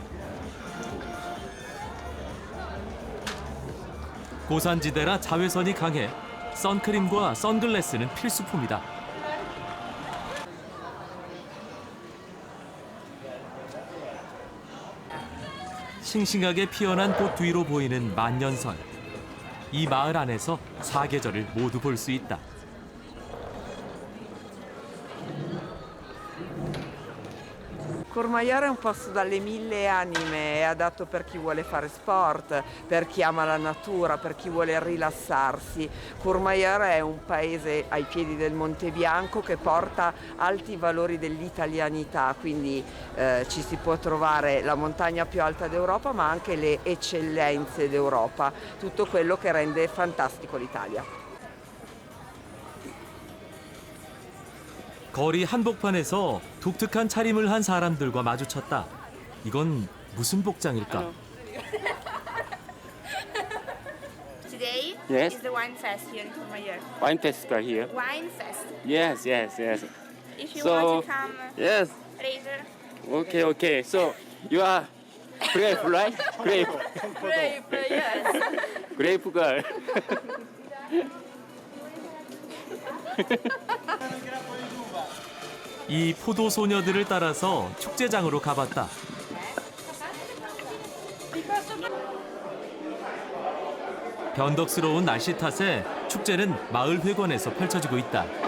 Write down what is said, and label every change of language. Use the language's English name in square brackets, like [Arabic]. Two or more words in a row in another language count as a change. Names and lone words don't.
[Korean] 고산지대라 자외선이 강해 선크림과 선글라스는 필수품이다. 싱싱하게 피어난 꽃 뒤로 보이는 만년설. 이 마을 안에서 사계절을 모두 볼 수 있다. [Italian] Courmayeur è un posto dalle mille anime, è adatto per chi vuole fare sport, per chi ama la natura, per chi vuole rilassarsi. Courmayeur è un paese ai piedi del Monte Bianco che porta alti valori dell'italianità, quindi ci si può trovare la montagna più alta d'Europa ma anche le eccellenze d'Europa, tutto quello che rende fantastico l'Italia. [Korean] 거리 한복판에서 독특한 차림을 한 사람들과 마주쳤다. 이건 무슨 복장일까? [English] Today Yes. is the wine fest here in Courmayeur. Wine festival here. Wine fest. Yes, yes, yes. If you So, want to come yes. later. Okay, okay. So you are grape, right? Grape, Grape, yes. grape girl. [Korean] 이 포도 소녀들을 따라서 축제장으로 가봤다. 변덕스러운 날씨 탓에 축제는 마을 회관에서 펼쳐지고 있다.